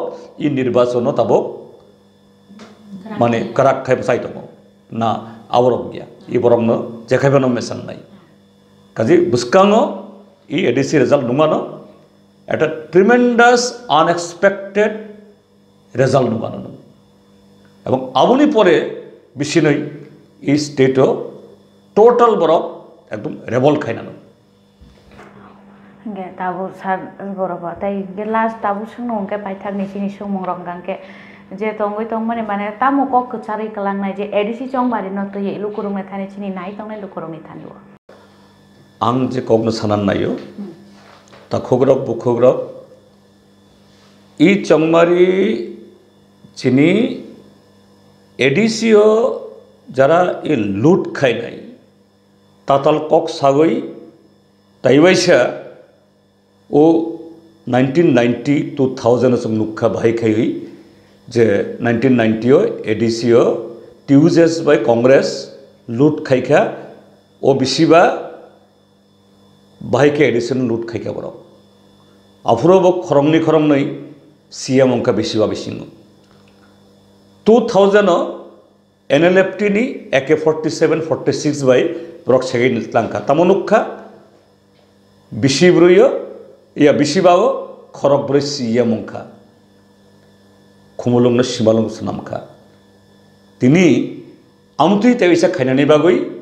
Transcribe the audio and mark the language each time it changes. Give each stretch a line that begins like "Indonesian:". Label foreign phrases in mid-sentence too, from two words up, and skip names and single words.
Kok Borok: इ निर्वाचन ताबो माने कराक खाय बसाय दङ ना आवरक गया इ बरंनो जेखायबनो मेसान नाय काजे बुसकाङो इ एडिसि रिजल्ट नुमानो
English: at a tremendous unexpected result
Kok Borok: नुगानो एवं आबुनि परे बिसिनै इ स्टेटो टोटल बरक एकदम रेवल खायनानो गे ताबु सार बरबा ताई गे लास्ट ताबु सुनो के पाइथार निसिनि सुमंग रंगां के जे तंगै तंग माने तामु कक कचारै कलांनाय जे एडिसि चंबारि न तो ये लुकुरुंनाय थाने चिनि नाय तंनाय लुकुरुंनि थानिव आं जे कगनो सानान नायो ता खोग्रब बुखोग्रब इ चंमारी चिनी एडिसियो जरा ये लूट खायनाय ताताल कक सागै ताइवाइसा ओ 1990 2000 सम नुखा भाई खाई जे 1990 एडिसियो टिउजेस बाय कांग्रेस लूट खाइखा ओ बिसिबा भाई के एडिसन लूट खाइखा बरो अफुरो बो खरंनि खरंनै सीएम अंका बिसिबा बिसिनो 2000 NLFT नि AK47 46 बाय ब्रक सेगै लांखा तामनुखा बिसिब्रुयो या बिसिबाओ खरब्रै सीएम अंका खुमुलुंनो सिमालुंग सुनामखा तिनी आमतुइ तेविसा खायनानै बागै